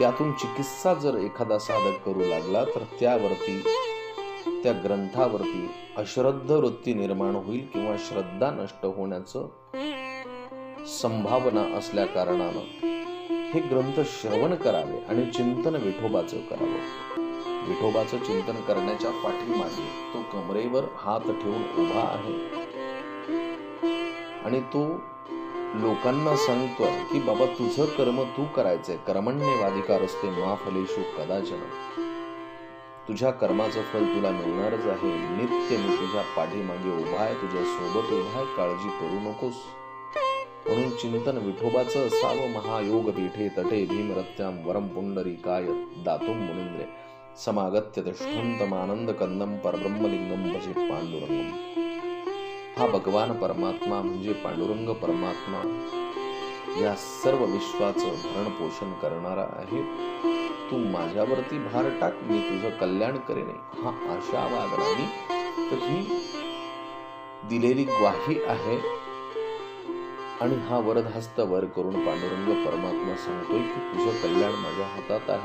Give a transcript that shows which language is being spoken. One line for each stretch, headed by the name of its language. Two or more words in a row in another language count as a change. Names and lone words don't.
Marathi: त्यातून चिकित्सा जर एखादा साधक करू लागला तर त्यावरती, त्या ग्रंथावरती अश्रद्ध वृत्ती निर्माण होईल किंवा श्रद्धा नष्ट होण्याचं संभावना असल्या कारणानं हे ग्रंथ श्रवण करावे आणि चिंतन विठोबाचं करावं. विठोबाचं चिंतन करण्याच्या पाठीमागे तो कमरेवर हात ठेवून उभा आहे आणि तो लोकांना सांगतोय की बाबा तुझं कर्म तू करायचंय.
Sanskrit: कर्मण्येवाधिकारस्ते मा फलेषु कदाचन.
Marathi: तुझ्या कर्माचं फल तुला मिळणारच आहे. नित्य मी तुझ्या पाठीमागे उभा आहे, तुझ्या सोबत उभा आहे, काळजी करू नकोस. म्हणून चिंतन विठोबाचं असावं.
Sanskrit: महायोग पीठे तटे भीमरत्याम वरम पुंडरीकाय दातुम मुनींद्रे समागत्य तिष्ठन्तमानंद कंदम परब्रह्मलिंगम भजे पांडुरंगम.
Marathi: हा भगवान परमात्मा म्हणजे पांडुरंग परमात्मा या सर्व विश्वाचं भरण पोषण करणारा आहे. तू माझ्यावरती भार टाक, मी तुझं कल्याण करेन. हा आशावादाने तर ही दिलेली ग्वाही आहे आणि हा वरदहस्त वर करून पांडुरंग परमात्मा सांगतोय की तुझं कल्याण माझ्या हातात आहे.